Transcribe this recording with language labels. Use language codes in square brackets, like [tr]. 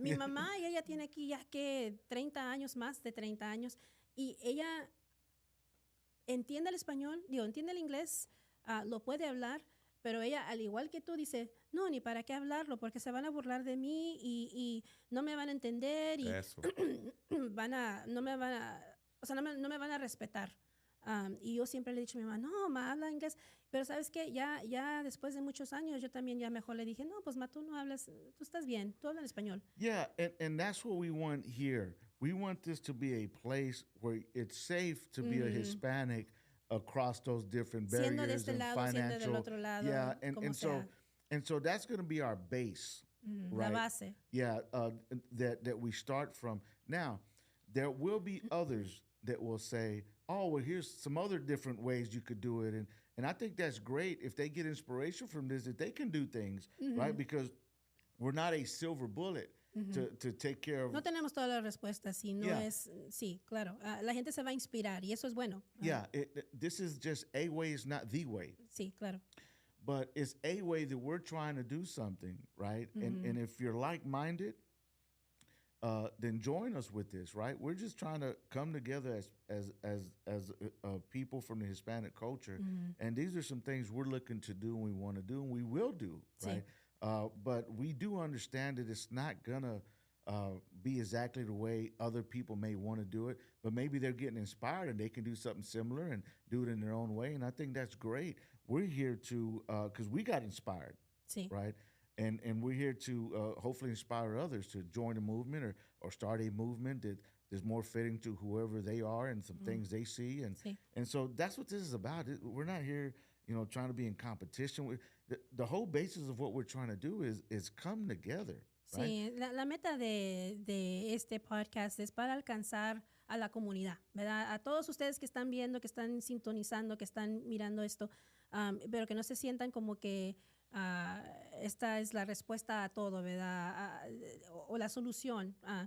[es] Mi mamá, y ella tiene aquí ya que 30 años, más de 30 años, y ella entiende el español, entiende el inglés, lo puede hablar, pero ella, al igual que tú, dice, no, ni para qué hablarlo, porque se van a burlar de mí y no me van a entender y Eso. no me van a respetar. Y yo siempre le he dicho a mi mamá, no, ma, habla inglés. Pero ¿sabes qué? Ya después de muchos años, yo también ya mejor le dije, no, pues ma, tú no hablas, tú estás bien, tú hablas español. [en] Yeah, and that's what we want here. We want this to be a place where it's safe to be a Hispanic across those different barriers [es] siendo de este [en] and [es] lado, [en] financial. [es] siendo del otro lado, [en] Yeah, [es] como [en] and so that's going to be our base, right? [es] La base. [en] Yeah, that we start from. Now, there will be others that will say, oh, well, here's some other different ways you could do it. And I think that's great if they get inspiration from this, that they can do things, right? Because we're not a silver bullet to take care of. [es] No tenemos todas las respuestas, y no es, sí, claro. La gente se va a inspirar y eso es bueno. [en] Yeah, this is just a way, it's not the way. [es] Sí, claro. [en] But it's a way that we're trying to do something, right? And if you're like-minded, then join us with this, right? We're just trying to come together as people from the Hispanic culture, and these are some things we're looking to do and we want to do and we will do, right? But we do understand that it's not gonna be exactly the way other people may want to do it, but maybe they're getting inspired and they can do something similar and do it in their own way, and I think that's great. We're here to, because we got inspired, right? And we're here to hopefully inspire others to join a movement or start a movement that is more fitting to whoever they are and some things they see. And so that's what this is about. We're not here, trying to be in competition. The whole basis of what we're trying to do is come together. Right? [es] Sí, la meta de este podcast es para alcanzar a la comunidad, ¿verdad? A todos ustedes que están viendo, que están sintonizando, que están mirando esto, pero que no se sientan como que esta es la respuesta a todo, ¿verdad? O la solución.